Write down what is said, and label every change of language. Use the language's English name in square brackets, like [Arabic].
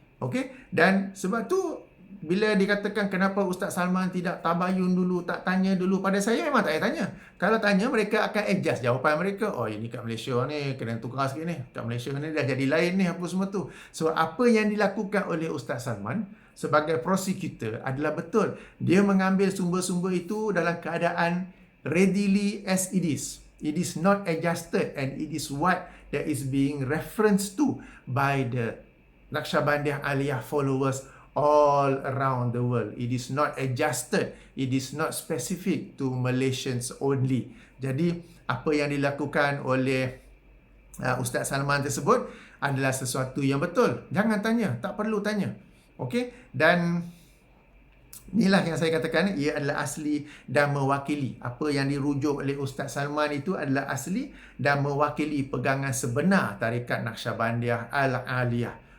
[Malay] Okey? Dan sebab tu, bila dikatakan kenapa Ustaz Salman tidak tabayun dulu, tak tanya dulu, pada saya memang tak payah tanya. Kalau tanya, mereka akan adjust jawapan mereka. Oh, ini kat Malaysia ni, kena tukar sikit ni. Kat Malaysia ni dah jadi lain ni, apa semua tu. So, apa yang dilakukan oleh Ustaz Salman sebagai prosecutor adalah betul. Dia mengambil sumber-sumber itu dalam keadaan [English] readily as it is. It is not adjusted and it is what that is being referenced to by the Naqsyabandiyah Aliyah followers all around the world. It is not adjusted. It is not specific to Malaysians only. [Malay] Jadi, apa yang dilakukan oleh Ustaz Salman tersebut adalah sesuatu yang betul. Jangan tanya. Tak perlu tanya. Okey? Dan inilah yang saya katakan, ia adalah asli dan mewakili. Apa yang dirujuk oleh Ustaz Salman itu adalah asli dan mewakili pegangan sebenar Tarekat Naqsyabandiyah Al-Aliyah.